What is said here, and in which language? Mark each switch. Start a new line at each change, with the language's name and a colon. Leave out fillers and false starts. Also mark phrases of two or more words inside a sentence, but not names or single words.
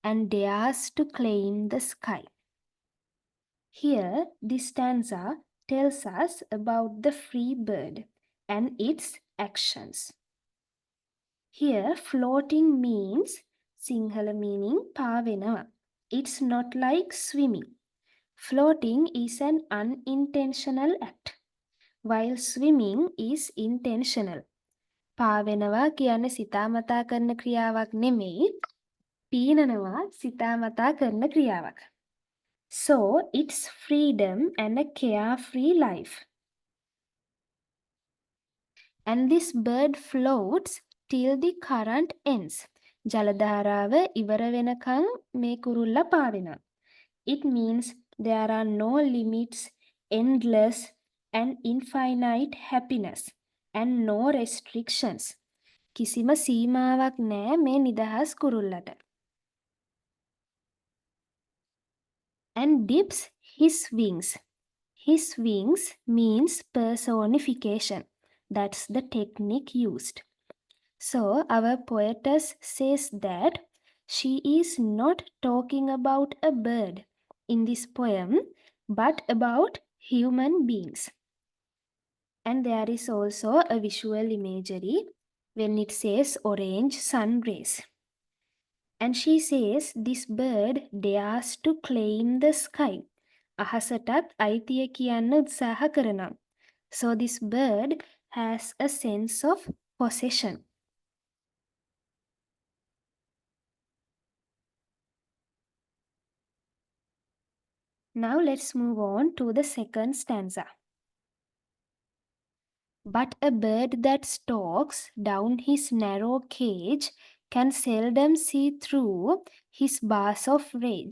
English: and dares to claim the sky. Here, this stanza tells us about the free bird and its actions. Here, floating means Sinhala meaning pavenawa. It's not like swimming. Floating is an unintentional act, while swimming is intentional.
Sinhala: පාවෙනවා කියන්නේ සිතාමතා කරන ක්‍රියාවක් නෙමෙයි. පීනනවා සිතාමතා කරන ක්‍රියාවක්.
English: So, it's freedom and a carefree life. And this bird floats till the current ends.
Sinhala: ජලධාරාව ඉවර වෙනකන් මේ කුරුල්ලා පාවෙනවා.
English: It means there are no limits, endless and infinite happiness and no restrictions.
Sinhala: කිසිම සීමාවක් නෑ මේ නිදහස් කුරුල්ලට.
English: And dips his wings. His wings means personification. That's the technique used. So our poetess says that she is not talking about a bird in this poem, but about human beings. And there is also a visual imagery when it says orange sun rays. And she says this bird dares to claim the sky.
Sinhala: අහසටත් අයිතිය කියන්න උත්සාහ කරනවා.
English: So this bird has a sense of possession. Now let's move on to the second stanza. But a bird that stalks down his narrow cage can seldom see through his bars of rage.